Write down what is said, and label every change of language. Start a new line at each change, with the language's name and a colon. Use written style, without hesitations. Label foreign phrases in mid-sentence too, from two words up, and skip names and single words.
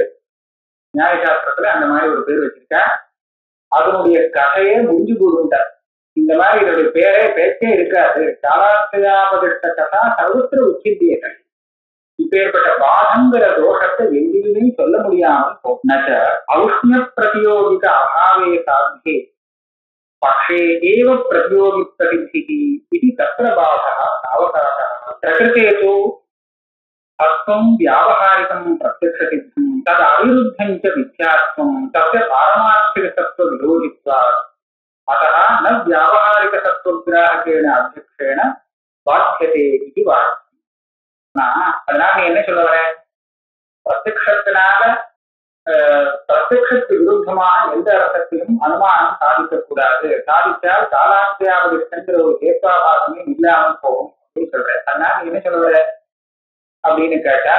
Tamil: நியாயசாஸ்திரத்துல அந்த மாதிரி ஒரு பேர் வச்சிருக்க அதனுடைய கதையே முடிஞ்சு போடுண்டார் இந்த மாதிரி இதோடைய பேச்சே இருக்காது காலாஸ்தயாபதிஷ்டா சர்வத்திர உச்சித்தியர்கள் இப்பேற்பட்ட பாதங்கிற தோஷத்தை எங்கேயுமே சொல்ல முடியாமல் போனச்ச
Sanskrit: औष्ण्य प्रतियोगिक अभावे साध्ये पक्षे एव प्रतियोगि प्रसिद्धि
Tamil: இது
Sanskrit: तत्र बाधा अवकाश प्रकृतेतु सत्त्वम् व्यावहारिकम् प्रत्यक्षसिद्धम् तत् अविरुद्धम् च मिथ्यात्वम् तस्य पारमार्थिक सत्त्व विरोधित्वात् अतः न व्यावहारिक सत्वग्राहकेण अध्यक्षेण बाध्यते इति वाक्यम्
Tamil: அதனால என்ன சொல்ல வரேன் பிரத்யக்ஷத்தினால பிரத்யக்ஷத்துக்கு விருத்தமான எந்த அர்த்தத்திலும் அனுமானம் சாதிக்கக்கூடாது சாதித்தால் காலாஸ்தியாவதிஷ்டங்கிற ஒரு ஹேத்வாபாசமே இல்லாமல் போகும் அப்படின்னு சொல்றேன் அதனால என்ன சொல்ல வர அப்படின்னு கேட்டால்